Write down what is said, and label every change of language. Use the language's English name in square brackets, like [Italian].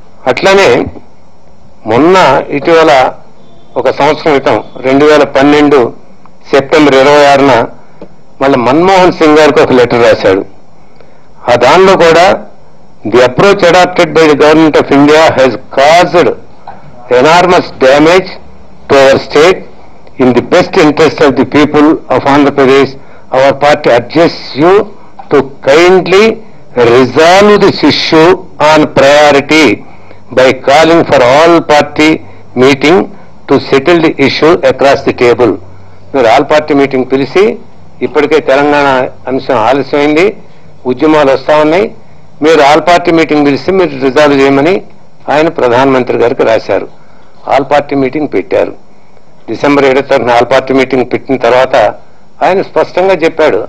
[Telugu] అట్లానే మొన్న ఇటీవల ఒక సంవత్సరం క్రితం 2012 సెప్టెంబర్ 26న మళ్ళీ మన్మోహన్ సింగ్ గారికి ఒక లెటర్ రాశాడు. ఆ దానిలో కూడా [English] The approach adapted by the government of India has caused enormous damage to our state in the best interest of the people of Andhra Pradesh. Our party edges you to kindly resolve this issue on priority by calling for all party meeting to settle the issue across the table. [Telugu] మీరు all party meeting పిలిచి ఇప్పటికే తెలంగాణ అంశం ఆలస్యమైంది, ఉద్యమాలు వస్తా ఉన్నాయి, మీరు all party meeting పిలిచి మీరు రిజాల్వ్ చేయమని ఆయన ప్రధానమంత్రి గారికి రాశారు. ఆల్ పార్టీ మీటింగ్ పెట్టారు. డిసెంబర్ 7వ ఆల్ పార్టీ మీటింగ్ పెట్టిన తర్వాత ఆయన స్పష్టంగా చెప్పాడు.